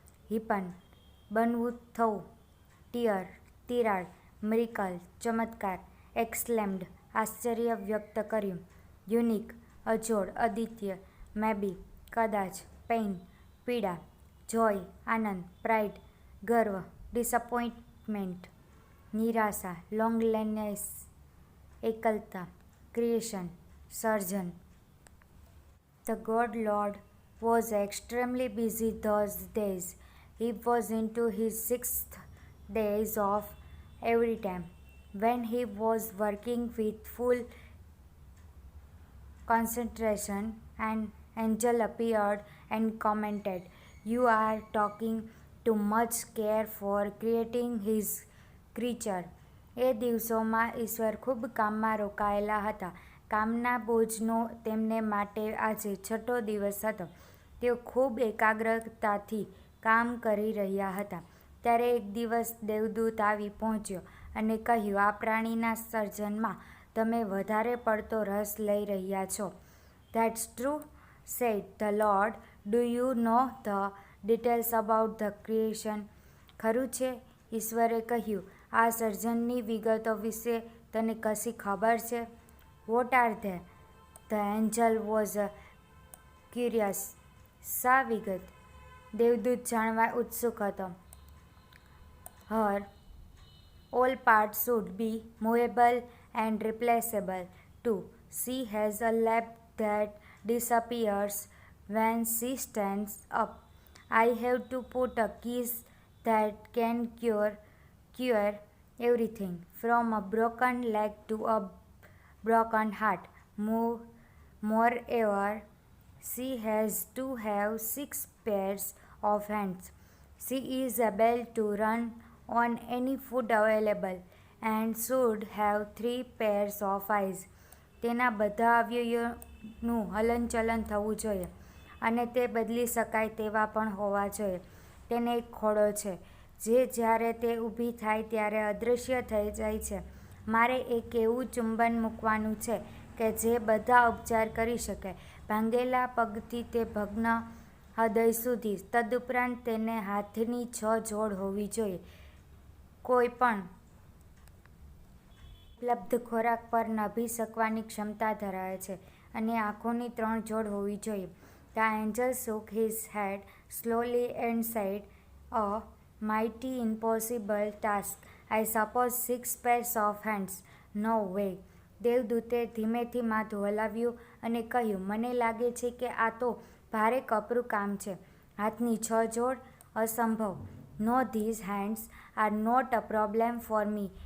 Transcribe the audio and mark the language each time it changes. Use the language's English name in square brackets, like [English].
[Gujarati] હિપન બનવું થવું, ટીયર તિરાડ, મિરેકલ ચમત્કાર, એક્સક્લેમ્ડ આશ્ચર્ય વ્યક્ત કર્યું, યુનિક અજોડ અદ્વિતીય, મેબી કદાચ, પેઇન પીડા, જોય આનંદ, પ્રાઇડ ગર્વ, ડિસઅપોઇન્ટમેન્ટ નિરાશા, લોનલીનેસ એકલતા, creation surgeon. [English] The God Lord was extremely busy those days. He was into his 6th days of every time. When he was working with full concentration, an angel appeared and commented, "You are taking too much care for creating his creature." [Gujarati] એ દિવસોમાં ઈશ્વર ખૂબ કામમાં રોકાયેલા હતા. કામના બોજનો તેમને માટે આજે છઠ્ઠો દિવસ હતો. તેઓ ખૂબ એકાગ્રતાથી કામ કરી રહ્યા હતા. ત્યારે એક દિવસ દેવદૂત આવી પહોંચ્યો અને કહ્યું, આ પ્રાણીના સર્જનમાં તમે વધારે પડતો રસ લઈ રહ્યા છો. [English] "That's true," said the Lord. "Do you know the details about the creation?" [Gujarati] ખરું છે, ઈશ્વરે કહ્યું, આ સર્જનની વિગતો વિશે તને કશી ખબર છે? [English] "What are they?" The angel was curious. [Gujarati] શા વિગત? દેવદૂત જાણવા ઉત્સુક હતો. [English] Her all parts should be movable and replaceable too. She has a lap that disappears when she stands up. I have to put a kiss that can cure everything from a broken leg to a broken heart. Moreover, she has to have 6 pairs of hands. She is able to run on any food available and should have 3 pairs of eyes. [Gujarati] તેના બધા અવયવોનું હલનચલન થવું જોઈએ અને તે બદલી શકાય તેવા પણ હોવા જોઈએ. તેને એક ખોડો છે જે જ્યારે તે ઊભી થાય ત્યારે અદૃશ્ય થઈ જાય છે. મારે એક એવું ચુંબન મૂકવાનું છે કે જે બધા ઉપચાર કરી શકે, ભાંગેલા પગથી તે ભગ્ન હૃદય સુધી. તદુપરાંત તેને હાથની 6 જોડ હોવી જોઈએ. કોઈ પણ ઉપલબ્ધ ખોરાક પર નભી શકવાની ક્ષમતા ધરાવે છે અને આંખોની 3 જોડ હોવી જોઈએ. [English] The angel shook his head slowly and said, "A mighty impossible task. I suppose 6 pairs of hands. No way." [Gujarati] દેવદૂતે ધીમેથી માથું હલાવ્યું અને કહ્યું, મને લાગે છે કે આ તો ભારે કપરું કામ છે. હાથની 6 જોડ અસંભવ. [English] No, these hands are not a problem for me.